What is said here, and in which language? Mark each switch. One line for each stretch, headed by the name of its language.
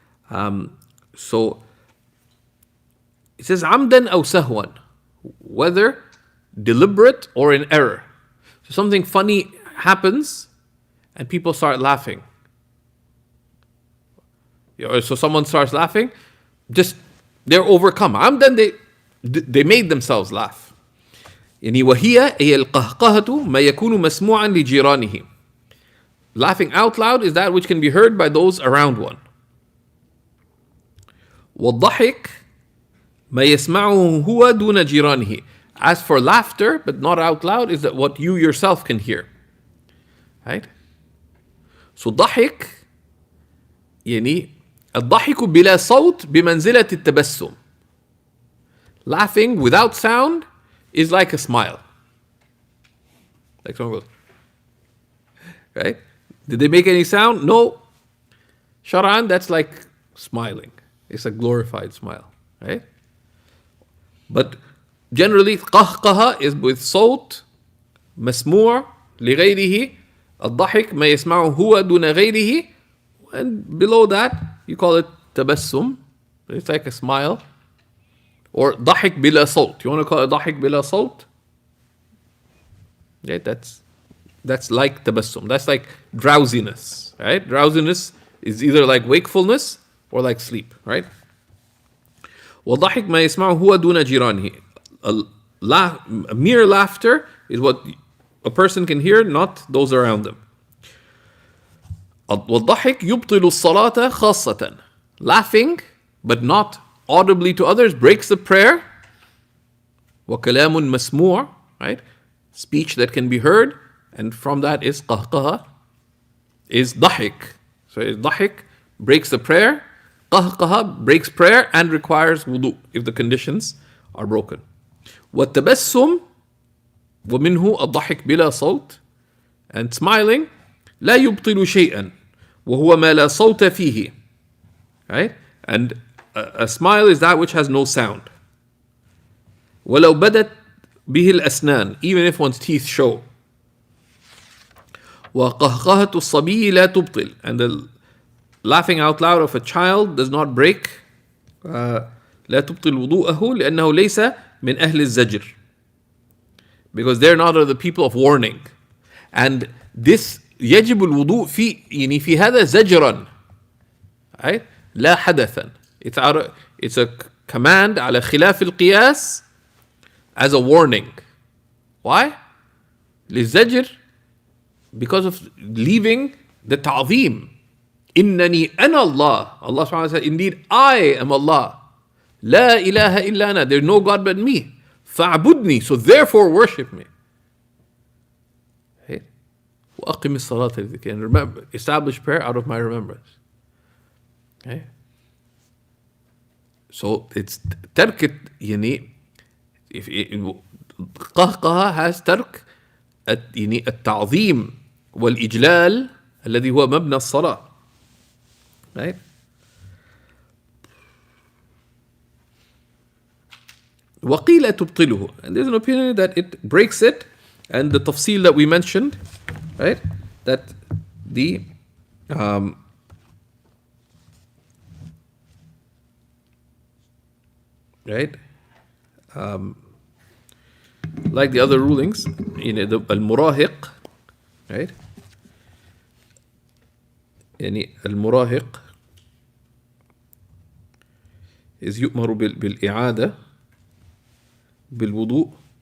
English: So it says
Arabic: amdan aw sahwan,
English: whether deliberate or in error. So something funny happens and people start laughing. So someone starts laughing, just they're overcome. Amdan, they made themselves laugh.
Arabic: يعني وهي هي القهقهة ما يكون مسموعا لجيرانه.
English: Laughing out loud is that which can be heard by those around one.
Arabic: والضحك ما يسمعه هو دون جيرانه.
English: As for laughter, but not out loud, is that what you yourself can hear. Right?
Arabic: So ضحك يعني الضحك بلا صوت بمنزلة التبسم.
English: Laughing without sound is like a smile. Like someone goes, right? Did they make any sound? No. Shar'an, that's like smiling. It's a glorified smile, right? But generally, قهقه is with
Arabic: صوت مسموع لغيره. الضحك ما يسمعه هو دون غيره.
English: And below that, you call it tabassum. It's like a smile.
Arabic: Or ضحك بلا صوت.
English: You want to call it
Arabic: ضحك بلا صوت?
English: Yeah, that's like tabassum. That's like drowsiness, right? Drowsiness is either like wakefulness or like sleep, right?
Arabic: وضحك ما يسمعه هو دون جيرانه.
English: A mere laughter is what a person can hear, not those around them.
Arabic: والضحك يبطل الصلاة خاصة.
English: Laughing, but not audibly to others, breaks the prayer.
Arabic: وكلام مسموع, right?
English: Speech that can be heard, and from that is قهقه, is ضحك. So ضحك breaks the prayer. قهقه breaks prayer and requires wudu if the conditions are broken.
Arabic: والتبسم ومنه الضحك بلا صوت,
English: and smiling
Arabic: لا يبطل شيئا وهو ما لا صوت فيه, right?
English: And a smile is that which has no sound.
Arabic: ولو بدت به الأسنان,
English: even if one's teeth show.
Arabic: وقهقهة الصبي لا تبطل,
English: and the laughing out loud of a child does not break.
Arabic: لا تبطل وضوءه لأنه ليس من أهل الزجر,
English: because they're not of the people of warning. And this
Arabic: يجب الوضوء في هذا زجرا, right? لا حدثا.
English: It's a command
Arabic: على خلاف القياس
English: as a warning. Why? للزجر, because of leaving the ta'zeem.
Arabic: إنني أنا الله.
English: Allah subhanahu wa ta'ala said, indeed I am Allah.
Arabic: لا إله إلا أنا.
English: There's no God but me.
Arabic: فاعبدني,
English: so therefore worship me. Right?
Arabic: وأقم الصلاة لذكري,
English: and remember, establish prayer out of my remembrance. Okay? So it's
Arabic: ترك يعني
English: if
Arabic: قهقه
English: has
Arabic: ترك يعني التعظيم والإجلال الذي هو مبنى الصلاة.
English: Right?
Arabic: وقيل تبطله,
English: and there's an opinion that it breaks it, and the tafsil that we mentioned, right? That the right, like the other rulings, you know, the al-murahiq, right?
Arabic: يعني المراهق
English: is
Arabic: يؤمر بالإعادة بالوضوء.